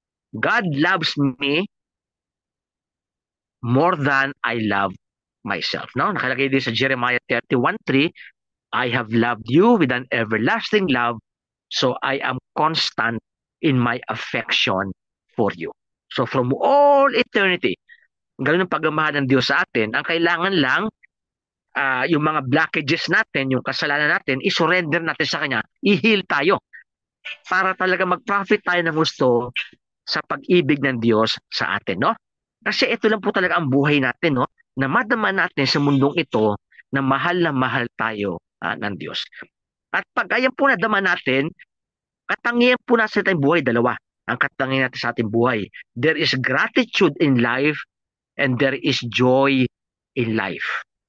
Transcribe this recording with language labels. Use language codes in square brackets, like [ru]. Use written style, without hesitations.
[en] God loves me more than I love myself. No? [tl] Nakalagay din sa [en] Jeremiah 31:3, I have loved you with an everlasting love, so I am constant in my affection for you. So from all eternity, [tl] ganun ang pagmamahal ng Diyos sa atin. Ang kailangan lang, yung mga blockages natin, yung kasalanan natin, i-surrender natin sa Kanya, i-heal tayo para talaga mag-profit tayo ng gusto sa pag-ibig ng Diyos sa atin, no? Kasi ito lang po talaga ang buhay natin, no? Na madama natin sa mundong ito na mahal tayo ng Diyos. At pag ayan po nadama natin, katangian po natin sa ating buhay, dalawa. Ang katangian natin sa ating buhay. [en] There is gratitude in life and there is joy in life.